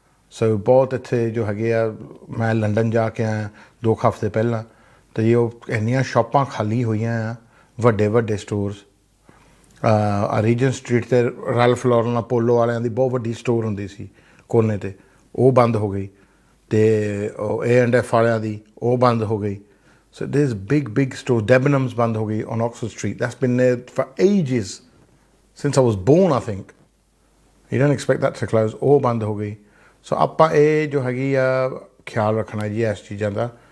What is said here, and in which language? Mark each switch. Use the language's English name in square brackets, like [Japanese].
[Punjabi] ਸੋ ਬਹੁਤ ਇੱਥੇ ਜੋ ਹੈਗੇ ਆ, ਮੈਂ ਲੰਡਨ ਜਾ ਕੇ ਆਇਆ 2 ਹਫ਼ਤੇ ਪਹਿਲਾਂ, ਅਤੇ ਜੀ ਉਹ ਇੰਨੀਆਂ ਸ਼ਾਪਾਂ ਖਾਲੀ ਹੋਈਆਂ ਆ, ਵੱਡੇ ਸਟੋਰਸ। ਰੀਜਨ ਸਟਰੀਟ 'ਤੇ ਰੈਲਫ ਲੌਰਨ ਅਪੋਲੋ ਵਾਲਿਆਂ ਦੀ ਬਹੁਤ ਵੱਡੀ ਸਟੋਰ ਹੁੰਦੀ ਸੀ ਕੋਨੇ 'ਤੇ, ਉਹ ਬੰਦ ਹੋ ਗਈ, ਅਤੇ A&F ਵਾਲਿਆਂ ਦੀ ਉਹ ਬੰਦ ਹੋ ਗਈ। [English] So there's big store. Debenhams [Punjabi] ਬੰਦ ਹੋ ਗਈ [English] on Oxford Street. That's been there for ages, since I was born, I think. You don't expect that to close. [Punjabi] ਉਹ ਬੰਦ ਹੋ ਗਈ। ਸੋ ਆਪਾਂ ਇਹ ਜੋ ਹੈਗੀ ਆ ਖਿਆਲ ਰੱਖਣਾ ਜੀ ਇਸ ਚੀਜ਼ਾਂ ਦਾ।